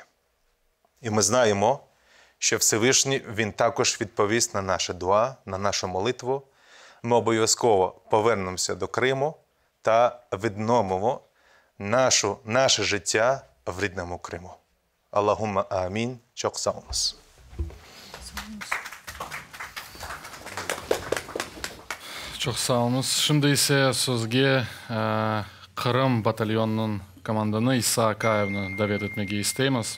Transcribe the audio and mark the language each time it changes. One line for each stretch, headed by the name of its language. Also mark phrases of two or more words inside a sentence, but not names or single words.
Ukrainian: І ми знаємо, що Всевишній він також відповість на наше дуа, на нашу молитву. Ми обов'язково повернемося до Криму та відновимо наше життя в рідному Криму.
Arabic: اللهم آمين.
Crimean Tatar: Çok sağ olunuz. Çok sağ olunuz. Şimdi ise sözge Kırım батальйонының команданы Иса Акаевны davet etmege isteymiz.